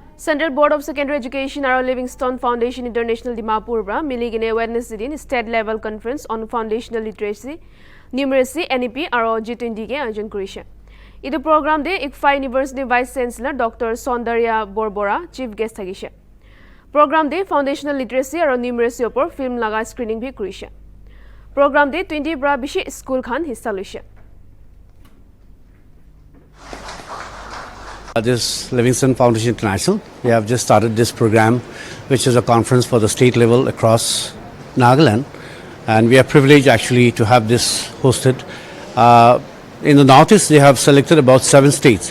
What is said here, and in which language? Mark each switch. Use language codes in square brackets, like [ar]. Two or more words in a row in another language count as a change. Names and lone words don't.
[nag] Central Board of Secondary Education aro Livingstone Foundation International Dimapur bra miligine Wednesday din [en] state level conference on Foundational Literacy, Numeracy, [nag] NEP aro G20 ke ayojon korise. Idu program de ICFAI University Vice Chancellor Dr. Saundarya Borbora [en] chief guest [nag] thakise. Program de [en] Foundational Literacy [nag] aro Numeracy opor film laga screening bhi korise. Program de 20 bra bishi school khan hissa loise. [en] This Livingstone Foundation International, we have just started this program, which is a conference for the state level across Nagaland, and we are privileged actually to have this hosted. In the Northeast, they have selected about 7 states.